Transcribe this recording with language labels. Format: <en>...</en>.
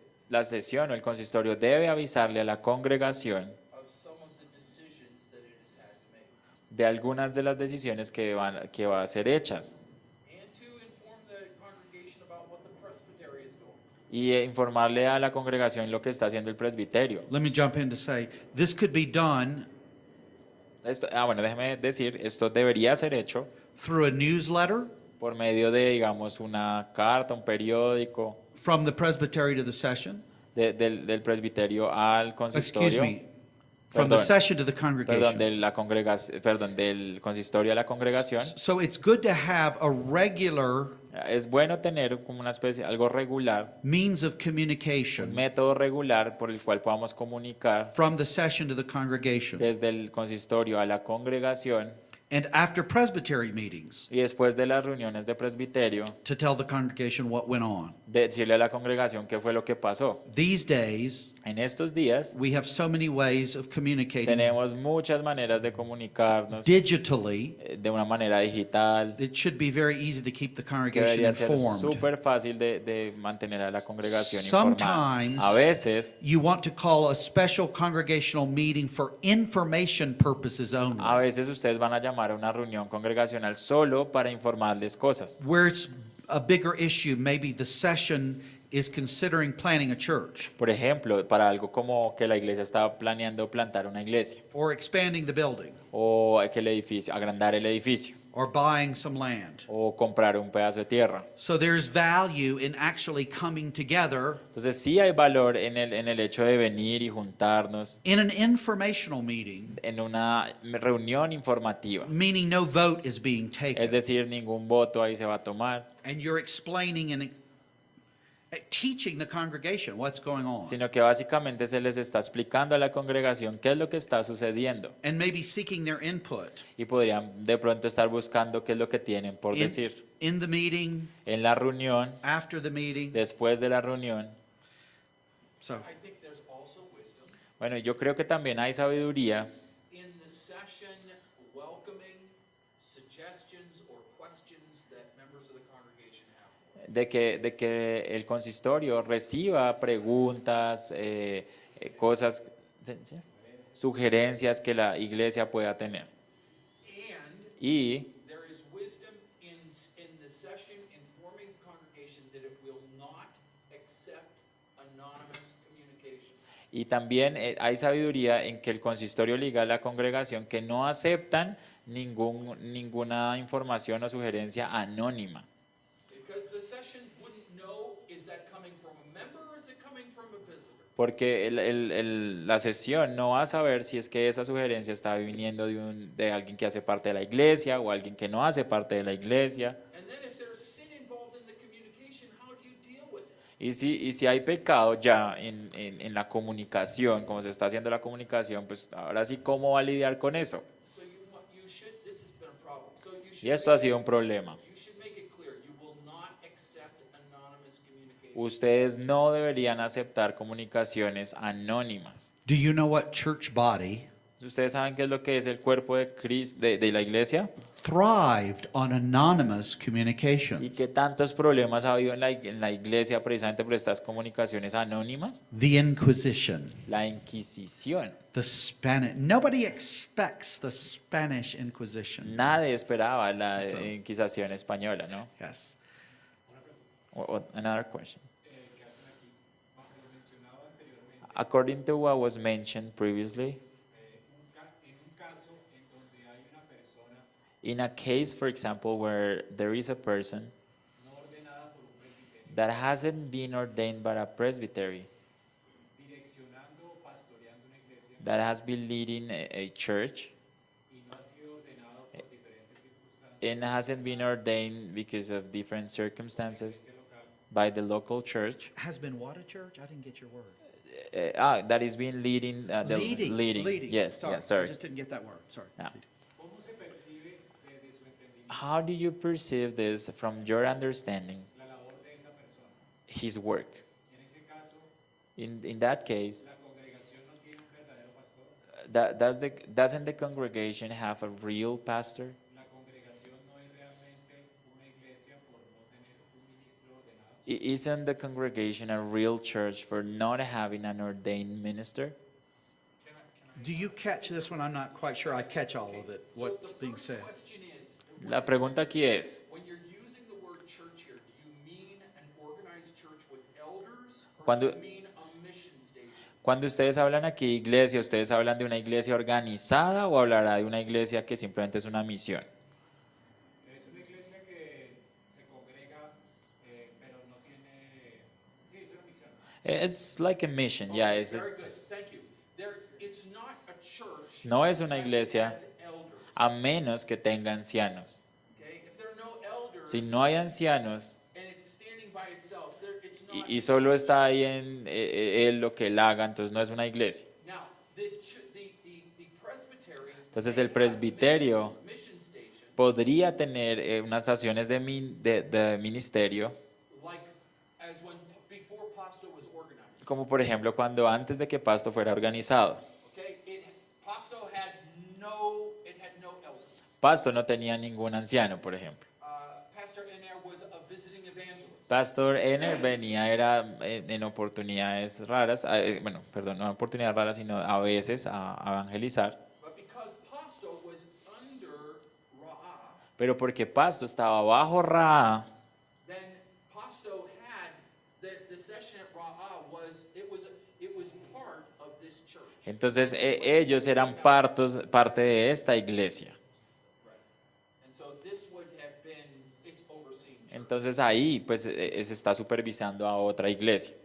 <es>La sesión o el consistorio debe avisarle a la congregación</es> <en>of some of the decisions that it has had to make,</en> <es>de algunas de las decisiones que va a ser hechas</es> <en>and to inform the congregation about what the presbytery is doing.</en> <es>y informarle a la congregación lo que está haciendo el presbiterio.</es> <en>Let me jump in to say, this could be done</en> <es>Bueno, déjeme decir, esto debería ser hecho</es> <en>through a newsletter</en> <es>por medio de, digamos, una carta, un periódico,</es> <en>from the presbytery to the session.</en> <es>del presbiterio al</es> <en>Excuse</en> <es>consistorio.</es> <en>me, from the</en> <es>Perdón.</es> <en>session to the</en> <es>Perdón,</es> <en>congregation.</en> <es>del consistorio a la congregación.</es> <en>So it's good to have a regular</en> <es>Es bueno tener como una especie, algo regular,</es> <en>means of</en> <es>un</es> <en>communication</en> <es>método regular por el cual podamos comunicar</es> <en>from the session to the congregation.</en> <es>desde el consistorio a la congregación</es> <en>and after presbytery meetings</en> <es>y después de las reuniones de presbiterio,</es> <en>to tell the congregation what went on.</en> <es>decirle a la congregación qué fue lo que pasó.</es> <en>These days,</en> <es>En estos días</es> <en>we have so many ways of communicating</en> <es>tenemos muchas maneras de comunicarnos</es> <en>digitally.</en> <es>de una manera digital,</es> <en>It should be very easy to keep the</en> <es>que</es> <en>congregation</en> <es>debería ser</es> <en>informed.</en> <es>súper fácil de mantener a la congregación informada.</es> <en>Sometimes</en> <es>A veces,</es> <en>you want to call a special congregational meeting for information purposes</en> <es>a</es> <en>only,</en> <es>veces ustedes van a llamar a una reunión congregacional solo para informarles cosas.</es> <en>where it's a bigger issue. Maybe the session is considering planning a church</en> <es>Por ejemplo, para algo como que la iglesia está planeando plantar una iglesia</es> <en>or expanding the building</en> <es>o que el edificio, agrandar el edificio</es> <en>or buying some land.</en> <es>o comprar un pedazo de tierra.</es> <en>So there's value in actually coming together</en> <es>Entonces sí hay valor en el hecho de venir y juntarnos</es> <en>in an informational meeting,</en> <es>en una reunión informativa.</es> <en>meaning no vote is being</en> <es>Es</es> <en>taken,</en> <es>decir, ningún voto ahí se va a tomar,</es> <en>and you're explaining and teaching the congregation what's going on,</en> <es>sino que básicamente se les está explicando a la congregación qué es lo que está sucediendo</es> <en>and maybe seeking their input</en> <es>y podrían de pronto estar buscando qué es lo que tienen por decir</es> <en>in the meeting,</en> <es>en la reunión,</es> <en>after the meeting.</en> <es>después de la reunión.</es> <en>So I think there's also wisdom</en> <es>Bueno, yo creo que también hay sabiduría</es> <en>in the session welcoming suggestions or questions that members of the congregation have.</en> <es>de que el consistorio reciba preguntas, cosas, ¿sí? Sugerencias que la iglesia pueda tener.</es> <en>And</en> <es>Y</es> <en>there is wisdom in the session informing the congregation that it will not accept anonymous communication.</en> <es>Y también hay sabiduría en que el consistorio le diga a la congregación que no aceptan ninguna información o sugerencia anónima.</es> <en>Because the session wouldn't know, is that coming from a member or is it coming from a visitor?</en> <es>Porque la sesión no va a saber si es que esa sugerencia está viniendo de alguien que hace parte de la iglesia o alguien que no hace parte de la iglesia.</es> <en>And then if there's sin involved in the communication, how do you deal with it?</en> <es>Y si hay pecado ya en la comunicación, como se está haciendo la comunicación, pues ahora sí, ¿cómo va a lidiar con eso?</es> <en>So you should, this has been a problem. So you should</en> <es>Y esto ha sido un problema.</es> <en>you should make it clear, you will not accept anonymous communication.</en> <es>Ustedes no deberían aceptar comunicaciones anónimas.</es> <en>do you know what church body</en> <es>¿Ustedes saben qué es lo que es el cuerpo de Cristo, de la iglesia?</es> <en>thrived on anonymous</en> <es>Y</es> <en>communications?</en> <es>qué tantos problemas ha habido en la iglesia precisamente por estas comunicaciones anónimas.</es> <en>The Inquisition,</en> <es>La Inquisición.</es> <en>the Spanish. Nobody expects the Spanish Inquisition.</en> <es>Nadie esperaba la Inquisición española, ¿no?</es> <en>Yes. Another question.</en> <es>Que hacen aquí, bajo lo mencionado anteriormente,</es> <en>According to what was mentioned previously,</en> <es>en un caso en donde hay una persona</es> <en>in a case, for example, where there is a person</en> <es>no ordenada por un presbiterio,</es> <en>that hasn't been ordained by a presbytery,</en> <es>direccionando o pastoreando una iglesia</es> <en>that has been leading a church,</en> <es>y no ha sido ordenado por diferentes circunstancias</es> <en>and hasn't been ordained because of different circumstances</en> <es>local,</es> <en>by the local church, Has been what a church? I didn't get your word. that is being leading, leading. Yes, Sorry, yes, sorry. I just didn't get that word. Sorry. Yeah.</en> <es>¿cómo se percibe desde su entendimiento</es> <en>How do you perceive this from your understanding,</en> <es>la labor de esa persona?</es> <en>his work?</en> <es>En ese caso,</es> <en>In that case,</en> <es>la congregación no tiene un verdadero pastor,</es> <en>doesn't the congregation have a real pastor?</en> <es>la congregación no es realmente una iglesia por no tener un ministro ordenado.</es> <en>Isn't the congregation a real church for not having an ordained minister? Do you catch this one? I'm not quite sure I catch all of it, So what's the being first said. question is,</en> <es>La pregunta aquí es,</es> <en>when you're using the word church here, do you mean an organized church with elders or</en> <es>Cuando-</es> <en>do you mean a mission station?</en> <es>cuando ustedes hablan aquí de iglesia, ¿ustedes hablan de una iglesia organizada o hablará de una iglesia que simplemente es una misión? Es una iglesia que se congrega, pero no tiene, sí, es una misión.</es> <en>It's like a mission, yeah. Okay, It's very good, thank you. It's not a church</en> <es>No es una</es> <en>unless it</en> <es>iglesia</es> <en>has elders,</en> <es>a menos que tenga ancianos.</es> <en>okay? If there are no elders</en> <es>Si no hay ancianos</es> <en>and it's standing by itself, it's not.</en> <es>y solo está ahí en él lo que él haga, entonces no es una iglesia.</es> <en>Now, the presbytery.</en> <es>Entonces el presbiterio</es> <en>Mission</en> <es>podría tener unas acciones de ministerio,</es> <en>like as when before Pasto was organized.</en> <es>como por ejemplo cuando antes de que Pasto fuera organizado.</es> <en>Okay, Pasto had no elders.</en> <es>Pasto no tenía ningún anciano, por ejemplo.</es> <en>Pastor Ener was a visiting evangelist.</en> <es>Pastor Ener era en oportunidades raras, bueno, perdón, no oportunidades raras, sino a veces a evangelizar.</es> <en>But because Pasto was under Ra'ah,</en> <es>Pero porque Pasto estaba bajo Ra,</es> <en>then Pasto had the session at Ra'ah was part of this church.</en> <es>entonces ellos eran parte de esta iglesia.</es> <en>Right. And so this would have been its overseen church.</en> <es>Entonces ahí pues se está supervisando a otra iglesia.</es>